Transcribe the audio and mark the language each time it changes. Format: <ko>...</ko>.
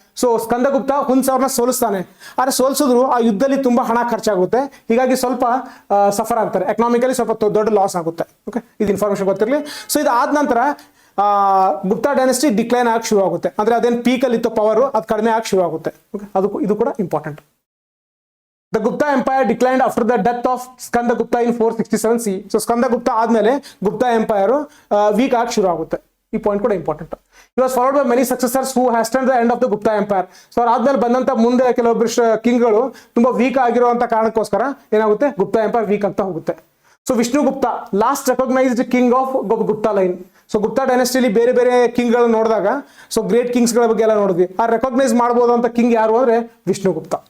<kn>So Skandagupta ಹುನ್ಸ್ ಅವ್ರನ್ನ ಸೋಲಿಸ್ತಾನೆ, ಆದ್ರೆ ಸೋಲ್ಸಿದ್ರು ಆ ಯುದ್ಧದಲ್ಲಿ ತುಂಬಾ ಹಣ ಖರ್ಚಾಗುತ್ತೆ, ಹೀಗಾಗಿ ಸ್ವಲ್ಪ ಸಫರ್ ಆಗ್ತಾರೆ, ಎಕನಾಮಿಕಲಿ ಸ್ವಲ್ಪ ದೊಡ್ಡ ಲಾಸ್ ಆಗುತ್ತೆ. ಓಕೆ, ಇದು ಇನ್ಫಾರ್ಮೇಶನ್ ಗೊತ್ತಿರಲಿ. ಸೊ ಇದಾದ ನಂತರ ಗುಪ್ತಾ ಡೈನೆಸ್ಟಿ ಡಿಕ್ಲೈನ್ ಆಗಕ್ಕೆ ಶುರು ಆಗುತ್ತೆ, ಅಂದ್ರೆ ಅದೇನು ಪೀಕಲ್ಲಿ ಇತ್ತು ಪವರ್, ಅದು ಕಡಿಮೆ ಆಗಕ್ಕೆ ಶುರು ಆಗುತ್ತೆ. ಓಕೆ, ಇದು ಕೂಡ important.</kn> <en>The Gupta Empire declined after the death of Skandagupta in 467 CE.</en> <kn>So Skandagupta ಆದ್ಮೇಲೆ ಗುಪ್ತಾ ಎಂಪೈರ್ ವೀಕ್ ಆಗಿ ಶುರು ಆಗುತ್ತೆ. ಈ ಪಾಯಿಂಟ್ ಕೂಡ important.</kn> <en>He was followed by many successors who hastened the end of the Gupta Empire.</en> <kn>So ಆದ್ಮೇಲೆ ಬಂದಂತ ಮುಂದೆ ಕೆಲವೊಬ್ಬರು ಕಿಂಗ್ಗಳು ತುಂಬಾ ವೀಕ್ ಆಗಿರುವಂತ ಕಾರಣಕ್ಕೋಸ್ಕರ ಏನಾಗುತ್ತೆ, ಗುಪ್ತಾ ಎಂಪೈರ್ ವೀಕ್ ಆಗ್ತಾ ಹೋಗುತ್ತೆ.</kn> <en>So Vishnugupta last recognised king of Gupta line.</en> <kn>So Gupta ಡೈನೆಸ್ಟಿಲಿ ಬೇರೆ ಬೇರೆ ಕಿಂಗ್ಗಳು ನೋಡಿದಾಗ, ಸೊ ಗ್ರೇಟ್ ಕಿಂಗ್ಸ್ಗಳ ಬಗ್ಗೆ ಎಲ್ಲ ನೋಡಿದ್ವಿ, ಆ ರೆಕಗ್ನೈಸ್ ಮಾಡ್ಬೋದು ಅಂತ ಕಿಂಗ್ ಯಾರು ಅಂದ್ರೆ ವಿಷ್ಣುಗುಪ್ತ.</kn>